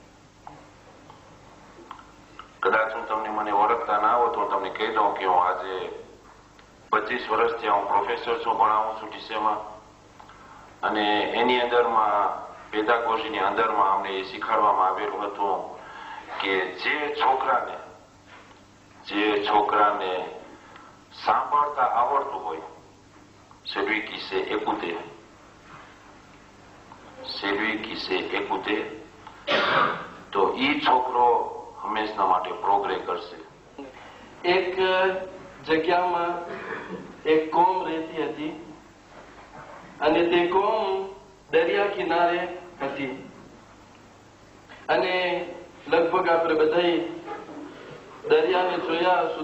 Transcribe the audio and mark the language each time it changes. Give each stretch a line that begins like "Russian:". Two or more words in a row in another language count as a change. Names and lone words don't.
Gujarati: કદાચ હું તમને મને ઓળખતા ના હો તો હું તમને કહી દઉં કે હું આજે 25 વર્ષથી હું પ્રોફેસર છું, ભણાવું છું ડીસેમાં. અને એની અંદરમાં પેદાગોજીની અંદરમાં અમને એ શીખવાડવામાં આવેલું હતું કે જે છોકરાને સાંભળતા આવડતું હોય,
French: celui qui sait écouter,
Gujarati: તો ઈ છોકરો હંમેશા માટે પ્રોગ્રેસ કરશે. એક જગ્યામાં એક કોમ રહેતી હતી અને તે કોમ દરિયા કિનારે હતી. અને લગભગ આપણે બધા દરિયાને જોયા હશું.